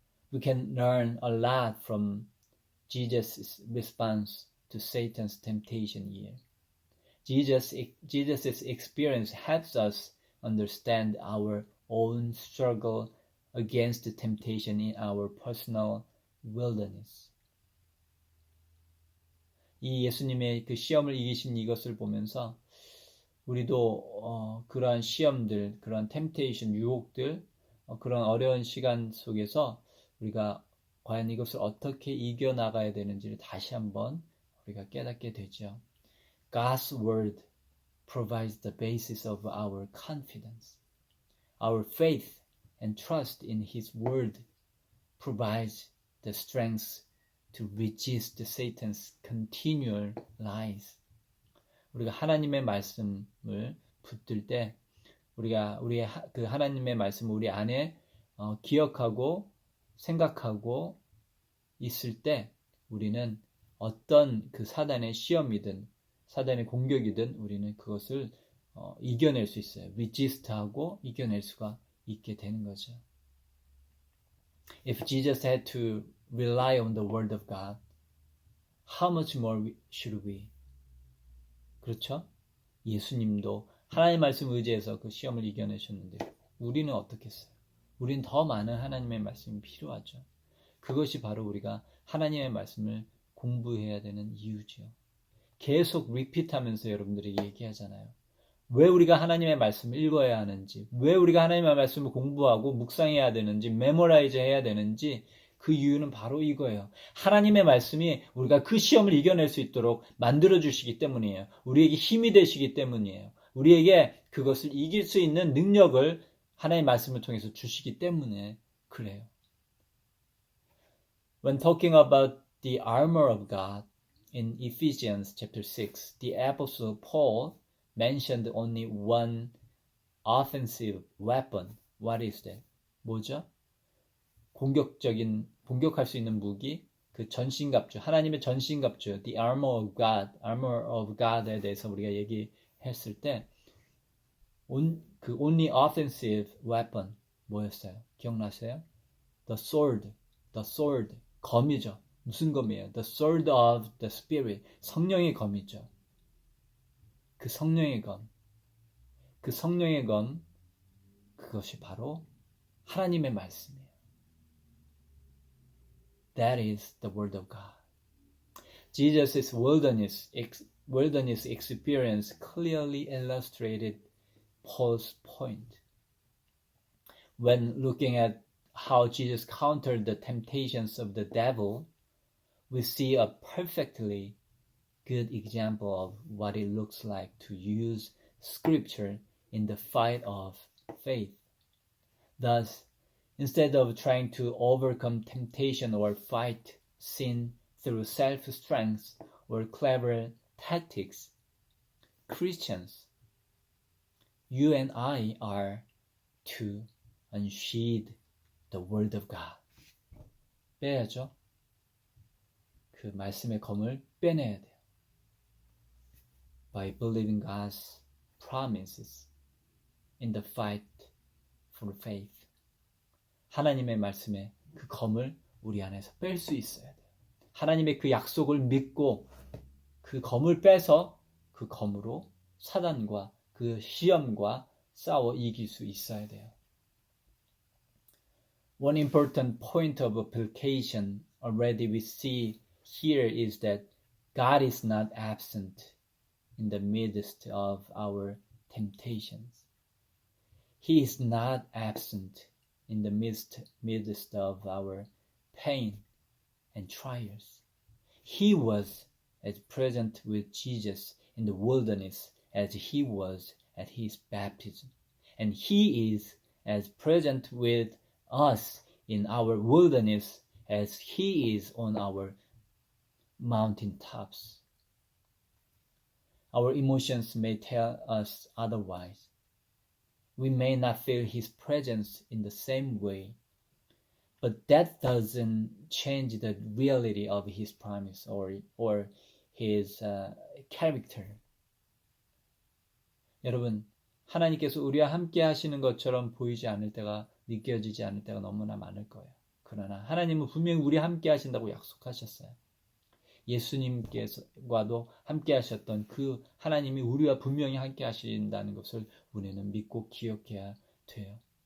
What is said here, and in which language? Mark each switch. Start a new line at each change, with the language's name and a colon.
English: We can learn a lot from Jesus' response to Satan's temptation here. Jesus' experience helps us understand our own struggle against the temptation in our personal wilderness.
Korean: 이 예수님의 그 시험을 이기신 이것을 보면서 우리도 그러한 시험들, 그러한 템테이션, 유혹들, 그런 어려운 시간 속에서 우리가 과연 이것을 어떻게 이겨나가야 되는지를 다시 한번 우리가 깨닫게 되죠.
English: God's word provides the basis of our confidence. Our faith and trust in his word provides the strength to resist Satan's continual lies.
Korean: 우리가 하나님의 말씀을 붙들 때 우리가 우리의 그 하나님의 말씀을 우리 안에 기억하고 생각하고 있을 때 우리는 어떤 그 사단의 시험이든 사단의 공격이든 우리는 그것을 이겨낼 수 있어요. resist하고 이겨낼 수가 있게 되는 거죠.
English: If Jesus had to rely on the word of God, how much more should we?
Korean: 그렇죠? 예수님도 하나님의 말씀을 의지해서 그 시험을 이겨내셨는데 우리는 어떻겠어요? 우리는 더 많은 하나님의 말씀이 필요하죠. 그것이 바로 우리가 하나님의 말씀을 공부해야 되는 이유죠. 계속 리피트하면서 여러분들이 얘기하잖아요. 왜 우리가 하나님의 말씀을 읽어야 하는지, 왜 우리가 하나님의 말씀을 공부하고 묵상해야 되는지, 메모라이즈 해야 되는지 그 이유는 바로 이거예요. 하나님의 말씀이 우리가 그 시험을 이겨낼 수 있도록 만들어주시기 때문이에요. 우리에게 힘이 되시기 때문이에요. 우리에게 그것을 이길 수 있는 능력을 하나님의 말씀을 통해서 주시기 때문에 그래요.
English: When talking about the armor of God in Ephesians chapter 6, the Apostle Paul mentioned only one offensive weapon. What is that?
Korean: 뭐죠? 공격할 수 있는 무기, 그 전신갑주, 하나님의 전신갑주,
English: the armor of God
Korean: 에 대해서 우리가 얘기했을 때, 그
English: only offensive weapon
Korean: 뭐였어요? 기억나세요?
English: The sword,
Korean: 검이죠. 무슨 검이에요?
English: The sword of the Spirit,
Korean: 성령의 검이죠. 그 성령의 검, 그것이 바로 하나님의 말씀이에요.
English: That is the word of God. Jesus' wilderness experience clearly illustrated Paul's point. When looking at how Jesus countered the temptations of the devil, we see a perfectly good example of what it looks like to use scripture in the fight of faith. Thus, instead of trying to overcome temptation or fight sin through self-strength or clever tactics, Christians, you and I are to unsheathe the word of God.
Korean: 빼야죠. 그 말씀의 검을 빼내야 돼요.
English: By believing God's promises in the fight for faith.
Korean: 하나님의 말씀에 그 검을 우리 안에서 뺄 수 있어야 돼요. 하나님의 그 약속을 믿고 그 검을 빼서 그 검으로 사단과 그 시험과 싸워 이길 수 있어야 돼요.
English: One important point of application already we see here is that God is not absent in the midst of our temptations. He is not absent in the midst of our pain and trials. He was as present with Jesus in the wilderness as he was at his baptism. And he is as present with us in our wilderness as he is on our mountaintops. Our emotions may tell us otherwise. We may not feel his presence in the same way, but that doesn't change the reality of his promise or his character.
Korean: 여러분, 하나님께서 우리와 함께 하시는 것처럼 보이지 않을 때가, 느껴지지 않을 때가 너무나 많을 거예요. 그러나 하나님은 분명히 우리와 함께 하신다고 약속하셨어요. 예수님께서와도 함께 하셨던 그 하나님이 우리와 분명히 함께 하신다는 것을 우리는 믿고 기억해야 돼요.